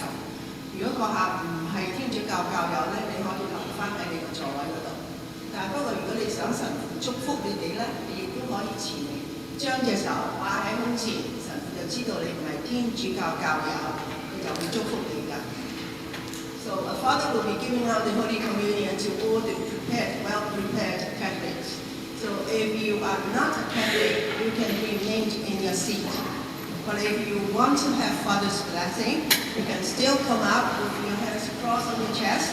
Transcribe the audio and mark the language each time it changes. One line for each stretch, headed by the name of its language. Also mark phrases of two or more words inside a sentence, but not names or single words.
Cantonese: 如果閣下唔係天主教教友咧，你可以留翻喺你個座位嗰度。但係不過如果你想神父祝福你哋咧，你亦都可以前嚟將隻手擺喺胸前，神父就知道你唔係天主教教友，佢就會祝福你㗎。
English: So a father will be giving out the Holy Communion to all the well-prepared Catholics. So if you are not a Catholic, you can remain in your seat. But if you want to have Father's blessing, you can still come up with your hands crossed on your chest.